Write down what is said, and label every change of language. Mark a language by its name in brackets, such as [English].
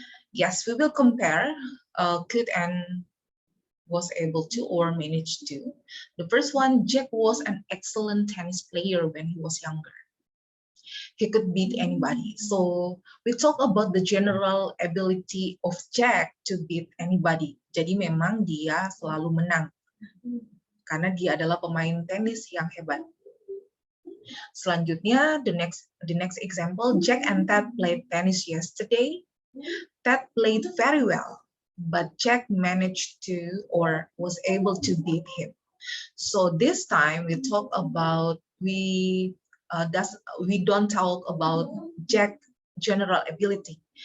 [English] Yes, we will compare could and was able to or managed to. The first one, Jack was an excellent tennis player when he was younger. He could beat anybody. So we talk about the general ability of Jack to beat anybody. [Indonesian] Jadi memang dia selalu menang karena dia adalah pemain tenis yang hebat. Selanjutnya, [English] the next example, Jack and Ted played tennis yesterday. Ted played very well, but Jack managed to or was able to beat him. So this time we talk about we don't talk about Jack general ability.